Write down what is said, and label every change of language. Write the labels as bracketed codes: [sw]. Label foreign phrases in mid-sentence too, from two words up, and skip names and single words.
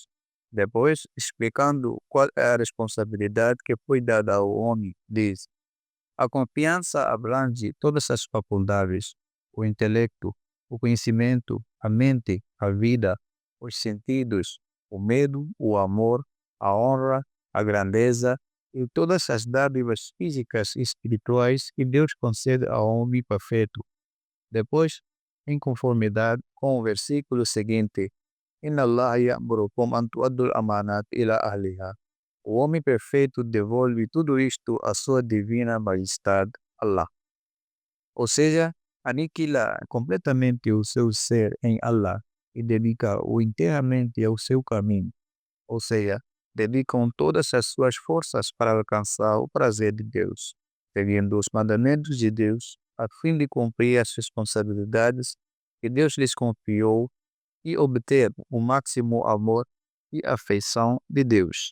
[pt] Depois, explicando qual é a responsabilidade que foi dada ao homem, diz: a confiança abrange todas as faculdades, o intelecto, o conhecimento, a mente, a vida, os sentidos, o medo, o amor, a honra, a grandeza e todas as dádivas físicas e espirituais que Deus concede ao homem perfeito. Depois, em conformidade com o versículo seguinte: [ar] إن الله يأمركم أن تؤدوا الأمانات إلى أهلها. [pt] O homem perfeito devolve tudo isto à sua divina majestade, Allah. Ou seja, aniquila completamente o seu ser em Allah e dedica-o inteiramente ao seu caminho. Ou seja, dedicam todas as suas forças para alcançar o prazer de Deus, seguindo os mandamentos de Deus, a fim de cumprir as responsabilidades que Deus lhes confiou e obter o máximo amor e afeição de Deus.